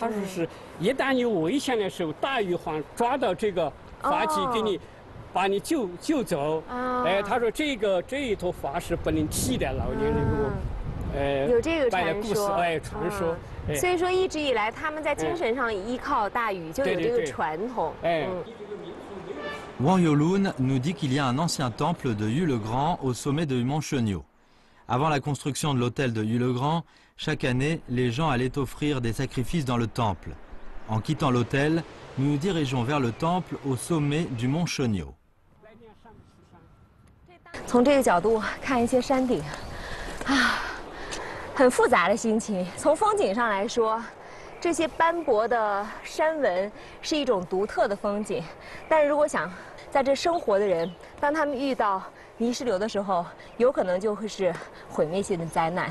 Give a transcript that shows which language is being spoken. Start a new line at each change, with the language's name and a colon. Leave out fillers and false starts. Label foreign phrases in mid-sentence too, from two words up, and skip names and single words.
Chinese: 他说是一旦有危险的时候，大禹皇抓到这个发髻给你，把你救走。他说这一头发是不能剃的，老年人有这个传说，传说。所以说一直以来他们在精神上依靠大禹，就有这个传统。
French: Wang Yolun nous dit qu'il y a un ancien temple de Yu le Grand au sommet de Mont Shonyo. Avant la construction de l'hôtel de Yu le Grand, Chaque année, les gens allaient offrir des sacrifices dans le temple. En quittant l'hôtel, nous nous dirigeons vers le temple au sommet du mont Shonyo.
Chinese: 从这个角度看一些山顶，很复杂的心情。从风景上来说，这些斑驳的山纹是一种独特的风景。但是如果想在这生活的人，当他们遇到泥石流的时候，有可能就会是毁灭性的灾难。